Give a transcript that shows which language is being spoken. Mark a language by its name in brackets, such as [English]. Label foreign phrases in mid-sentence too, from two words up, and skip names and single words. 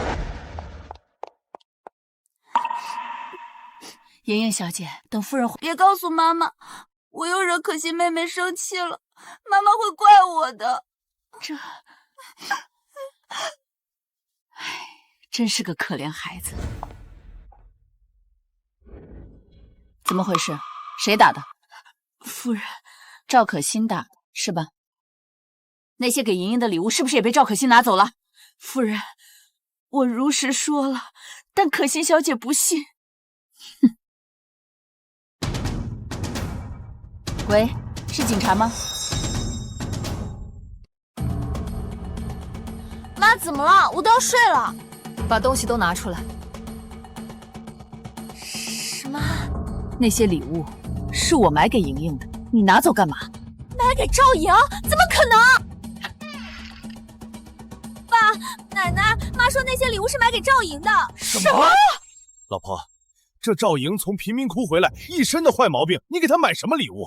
[Chinese] 瑩瑩小姐，等夫人別告訴媽媽，我又惹可心妹妹生氣了，媽媽會怪我的。這，唉，真是個可憐孩子。怎麼回事？誰打的？夫人，趙可心打的，是吧？那些給瑩瑩的禮物是不是也被趙可心拿走了？夫人，我如實說了，但可心小姐不信。哼。喂，是警察嗎？媽，怎麼了？我都要睡了。把東西都拿出來。什麼？那些禮物是我買給瑩瑩的，你拿走幹嘛？買給趙瑩？怎麼可能？爸，奶奶，媽說那些禮物是買給趙瑩的。什麼？老婆，這趙瑩從貧民窟回來，一身的壞毛病，你給她買什麼禮物？